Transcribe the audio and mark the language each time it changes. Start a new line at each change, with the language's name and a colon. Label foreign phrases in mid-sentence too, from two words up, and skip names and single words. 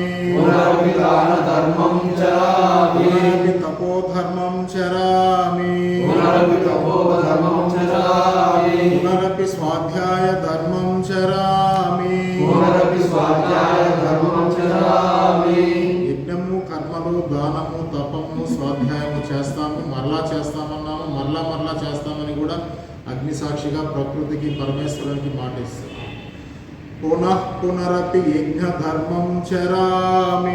Sanskrit: पुनरपि दानधर्मं चरामि पुनरपि तपोधर्मं चरामि पुनरपि तपोधर्मं चरामि पुनरपि स्वाध्यायधर्मं चरामि पुनरपि स्वाध्यायधर्मं चरामि
Telugu: యజ్ఞము కర్మలు దానము తపము స్వాధ్యాయము చేస్తాము, మరలా చేస్తామన్నాము, మరలా చేస్తామని కూడా అగ్ని సాక్షిగా ప్రకృతికి పరమేశ్వరునికి మాట ఇస్తాం.
Sanskrit: పునః పునరపి యజ్ఞ ధర్మం చరామి,